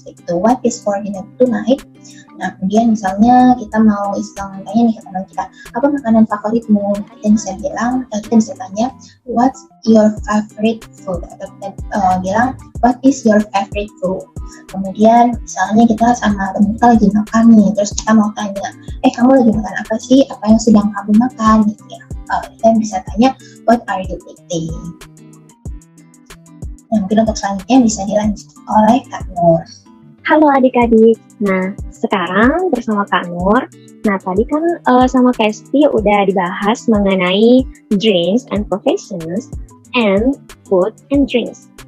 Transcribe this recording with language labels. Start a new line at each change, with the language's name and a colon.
English: Gitu, what is for dinner tonight?
Indonesian: Nah, kemudian misalnya kita mau iseng tanya nih ke teman kita, apa makanan favoritmu? Kita bisa bilang, kita bisa tanya,
English: what's your favorite food?
Indonesian: Atau kita bilang,
English: what is your favorite food?
Indonesian: Kemudian misalnya kita sama teman kita lagi makan nih, terus kita mau tanya, kamu lagi makan apa sih? Apa yang sedang kamu makan? Gitu ya. Kita bisa tanya,
English: what are you eating?
Indonesian: Nah, mungkin untuk selanjutnya bisa dilanjut oleh Kak Nur. Halo adik-adik. Nah, sekarang bersama Kak Nur. Nah, tadi kan sama Kesti udah dibahas mengenai
English: drinks and professions and food and drinks.